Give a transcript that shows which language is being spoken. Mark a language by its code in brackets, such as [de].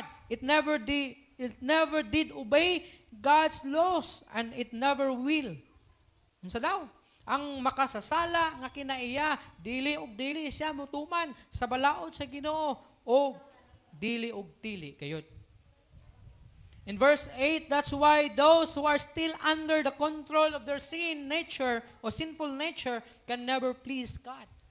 [en] It never did obey God's laws and it never will. [ceb] Unsa daw? Ang makasasala nga kinaiya, dili siya mutuman sa balaod sa Ginoo o dili kayod. [en] In verse 8, that's why those who are still under the control of their sin nature o sinful nature can never please God.